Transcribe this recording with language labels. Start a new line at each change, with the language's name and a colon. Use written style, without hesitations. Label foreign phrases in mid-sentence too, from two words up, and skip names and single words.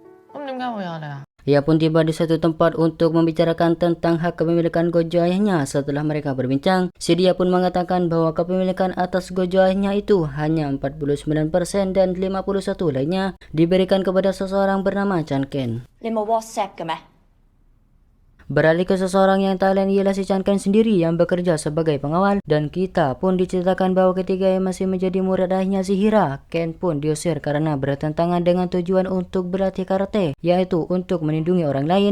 Cantonese: 咁點解會有你啊？
Indonesian: Ia pun tiba di satu tempat untuk membicarakan tentang hak kepemilikan gojo ayahnya. Setelah mereka berbincang, si dia pun mengatakan bahwa kepemilikan atas gojo ayahnya itu hanya 49% dan 51 lainnya diberikan kepada seseorang bernama Chan Ken.
Cantonese: 你冇 WhatsApp 嘅咩？
Indonesian: Beralih ke seseorang yang tak lain ialah si Chan Ken sendiri yang bekerja sebagai pengawal, dan kita pun diceritakan bahwa ketika ia masih menjadi murid ayahnya si Hira, Ken pun diusir karena bertentangan dengan tujuan untuk berlatih karate, yaitu untuk melindungi orang lain.